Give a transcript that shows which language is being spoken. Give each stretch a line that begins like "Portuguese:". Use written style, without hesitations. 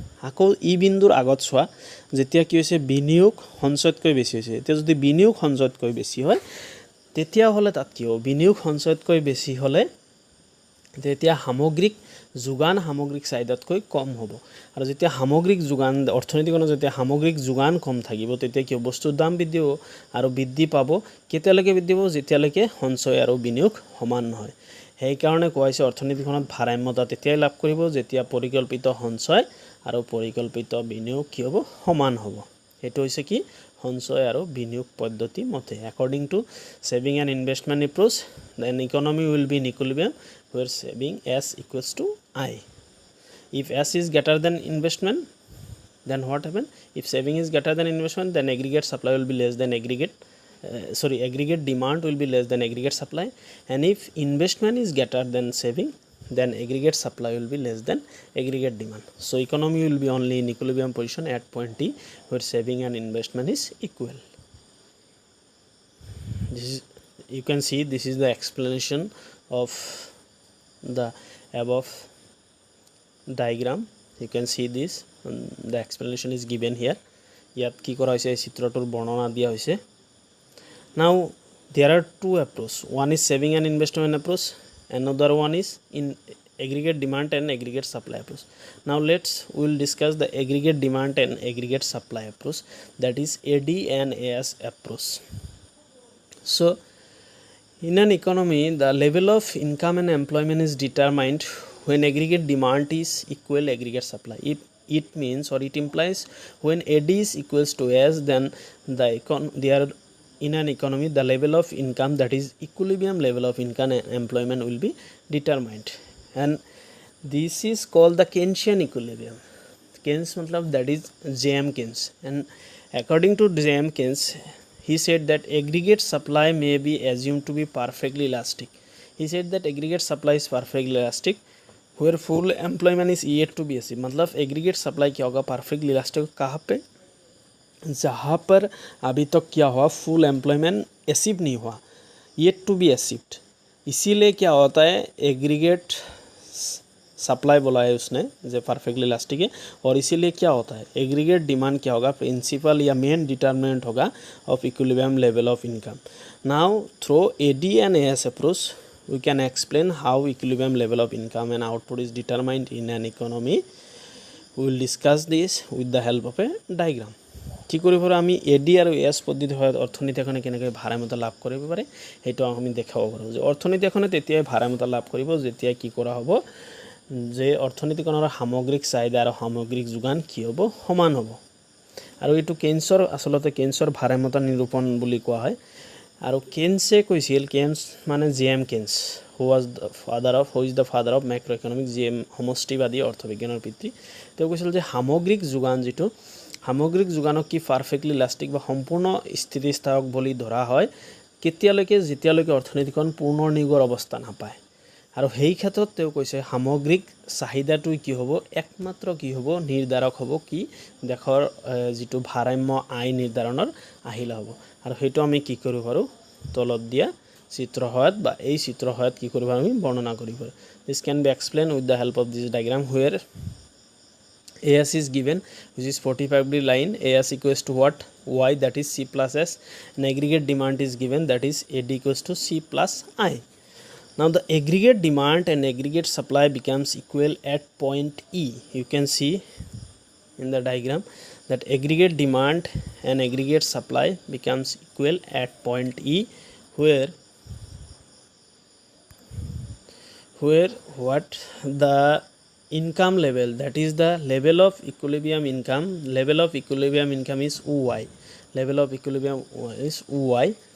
Assamese: আকৌ ই বিন্দুৰ আগত চোৱা, যেতিয়া কি হৈছে বিনিয়োগ সঞ্চয়তকৈ বেছি হৈছে, এতিয়া যদি বিনিয়োগ সঞ্চয়তকৈ বেছি হয় তেতিয়াহ'লে তাত কি হ'ব, বিনিয়োগ সঞ্চয়তকৈ বেছি হ'লে তেতিয়া সামগ্ৰিক যোগান সামগ্ৰিক চাহিদাতকৈ কম হ'ব, আৰু যেতিয়া সামগ্ৰিক যোগান অৰ্থনীতিখনত যেতিয়া সামগ্ৰিক যোগান কম থাকিব তেতিয়া কি হ'ব, বস্তুৰ দাম বৃদ্ধি হ'ব, আৰু বৃদ্ধি পাব কেতিয়ালৈকে বৃদ্ধি পাব, যেতিয়ালৈকে সঞ্চয় আৰু বিনিয়োগ সমান নহয়। সেইকাৰণে কোৱা হৈছে অৰ্থনীতিখনত ভাৰসাম্যতা তেতিয়াই লাভ কৰিব যেতিয়া পৰিকল্পিত সঞ্চয় আৰু পৰিকল্পিত বিনিয়োগ কি হ'ব, সমান হ'ব। সেইটো হৈছে কি সঞ্চয় আৰু বিনিয়োগ পদ্ধতি মতে।
English: According to saving and investment approach, then economy will be in equilibrium where saving S equals to I. If S is greater than investment, then what happen? If saving is greater than investment, then aggregate supply will be less than aggregate demand will be less than aggregate supply, and if investment is greater than saving, then aggregate supply will be less than aggregate demand. So economy will be only in equilibrium position at point T, where saving and investment is equal. This is, you can see, this is the explanation of the above diagram. You can see this, the explanation is given here.
Assamese: ইয়াত কি কৰা হৈছে, চিত্ৰটোৰ বৰ্ণনা দিয়া হৈছে.
English: Now there are two approaches. One is saving and investment approach, another one is in aggregate demand and aggregate supply approach. Now we will discuss the aggregate demand and aggregate supply approach, that is AD and AS approach. So in an economy, the level of income and employment is determined when aggregate demand is equal aggregate supply. It means, or it implies, when AD is equals to AS, then in an economy the level of income, that is equilibrium level of income and employment, will be determined, and this is called the Keynesian equilibrium. Keynes matlab that is J.M. Keynes, and according to J.M. Keynes, he said that aggregate supply may be assumed to be perfectly elastic. He said that aggregate supply is perfectly elastic where full employment is yet to be achieved.
Hindi: मतलब aggregate supply क्या होगा, perfectly elastic कहाँ पे, जहाँ पर अभी तक क्या हुआ, full employment achieve नहीं हुआ,
English: yet to be achieved.
Hindi: इसीलिए क्या होता है, aggregate सप्लाई बोला है उसने जो परफेक्टली इलास्टिक है, और इसीलिए क्या होता है, एग्रीगेट डिमांड क्या होगा, प्रिंसिपल या मेन डिटर्मिनेंट होगा of equilibrium level of income.
English: Now through AD and AS approach we can explain how equilibrium level of income and output is determined in an economy. We will discuss this with the help of a diagram.
Assamese: কি কৰিব পাৰোঁ, আমি AD আৰু S পদ্ধতি হয় অৰ্থনীতি এখনে কেনেকৈ ভাড়ামত লাভ কৰিব পাৰে সেইটো আমি দেখাব পাৰোঁ. যে অৰ্থনীতি এখনে তেতিয়াই ভাড়ামত লাভ কৰিব যেতিয়া কি কৰা হ'ব, যে অৰ্থনীতিখনৰ সামগ্ৰিক চাহিদা আৰু সামগ্ৰিক যোগান কি হ'ব, সমান হ'ব. আৰু এইটো কেইন্সৰ, আচলতে কেইন্সৰ ভাড়ামত নিৰূপণ বুলি কোৱা হয়. আৰু কেইন্সে কৈছিল, কেইন্স মানে
English: J.M. Keynes, who is the father of microeconomics, J.M.
Assamese: সমষ্টিবাদী অৰ্থবিজ্ঞানৰ পিতৃ. তেওঁ কৈছিল যে সামগ্ৰিক যোগান, যিটো সামগ্ৰিক যোগানক কি পাৰফেক্টলি ইলাষ্টিক বা সম্পূৰ্ণ স্থিতিস্থায়ক বুলি ধৰা হয় কেতিয়ালৈকে, যেতিয়ালৈকে অৰ্থনীতিখন পূৰ্ণ নিগৰ অৱস্থা নাপায়. আৰু সেই ক্ষেত্ৰত তেওঁ কৈছে সামগ্ৰিক চাহিদাটো কি হ'ব, একমাত্ৰ কি হ'ব, নিৰ্ধাৰক হ'ব কি, দেশৰ যিটো ভাৰসাম্য আয় নিৰ্ধাৰণৰ আহিলা হ'ব. আৰু সেইটো আমি কি কৰিব পাৰোঁ, তলত দিয়া চিত্ৰ সহায়ত বা এই চিত্ৰ সহায়ত কি কৰিব পাৰোঁ, আমি বৰ্ণনা কৰিব পাৰোঁ.
English: This can be explain with the help of this diagram where AS is given, which is 45-degree line. AS equals to what, Y, that is C plus S, and aggregate demand is given, that is AD equals to C plus I. Now the aggregate demand and aggregate supply becomes equal at point E. You can see in the diagram that aggregate demand and aggregate supply becomes equal at point E, where what, the income level, that is the level of equilibrium income, level of equilibrium income is OY, level of equilibrium is OY,